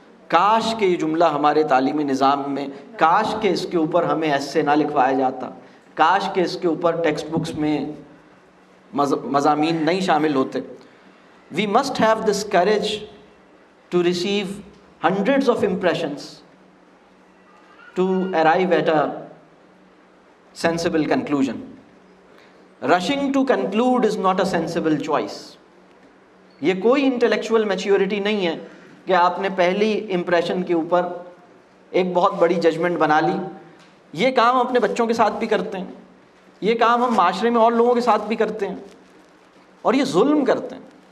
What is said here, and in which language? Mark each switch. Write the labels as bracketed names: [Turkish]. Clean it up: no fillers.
[Urdu] کاش کہ یہ جملہ ہمارے تعلیمی نظام میں, کاش کہ اس کے اوپر ہمیں ایسے نہ لکھوایا جاتا, کاش کہ اس کے اوپر ٹیکسٹ بکس میں مضامین نہیں شامل ہوتے. [English] We must have this courage to receive hundreds of impressions to arrive at a sensible conclusion. Rushing to conclude is not a sensible choice. [Urdu] یہ کوئی انٹلیکچوئل میچیورٹی نہیں ہے کہ آپ نے پہلی امپریشن کے اوپر ایک بہت بڑی ججمنٹ بنا لی. یہ کام ہم اپنے بچوں کے ساتھ بھی کرتے ہیں, یہ کام ہم معاشرے میں اور لوگوں کے ساتھ بھی کرتے ہیں, اور یہ ظلم کرتے ہیں.